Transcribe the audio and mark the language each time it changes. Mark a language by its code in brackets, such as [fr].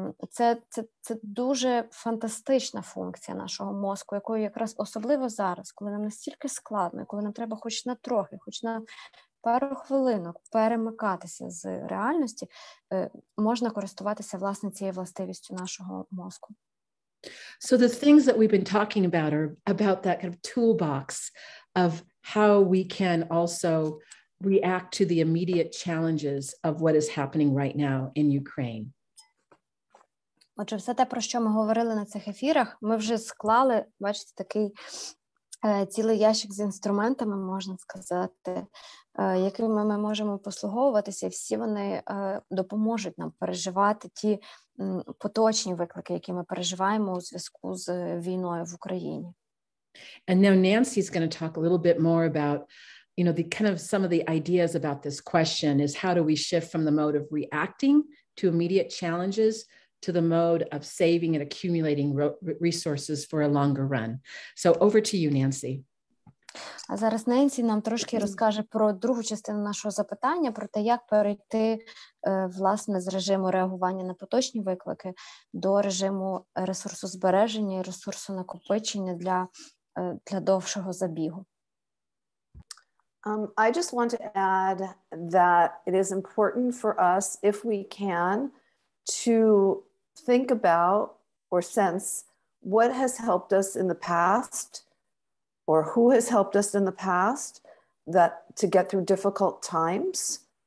[uk] Це дуже фантастична функція нашого мозку, якою якраз особливо зараз, коли нам настільки складно, коли нам треба хоч на трохи, хоч на пару хвилинок перемикатися з реальності, можна користуватися, власне, цією властивістю нашого мозку. [en] So the things that we've been talking about are about that kind of toolbox of how we can also react to the immediate challenges of what is happening right now in Ukraine. [uk] Отже, все те, про що ми говорили на цих ефірах, ми вже склали, бачите, такий цілий ящик з інструментами, можна сказати, якими ми можемо послуговуватися, і всі вони допоможуть нам переживати ті поточні виклики, які ми переживаємо у зв'язку з війною в Україні. [en] And now Nancy's going to talk a little bit more about, the kind of some of the ideas about this question is how do we shift from the mode of reacting to immediate challenges to the mode of saving and accumulating resources for a longer run. So over to you, Nancy. [uk] А зараз Ненсі нам трошки розкаже про другу частину нашого запитання, про те, як перейти, власне, з режиму реагування на поточні виклики до режиму ресурсу збереження і ресурсу накопичення для довшого забігу. [en] I just want to add that it is important for us, if we can, to think about or sense what has helped us in the past or who has helped us in the past to get through difficult times.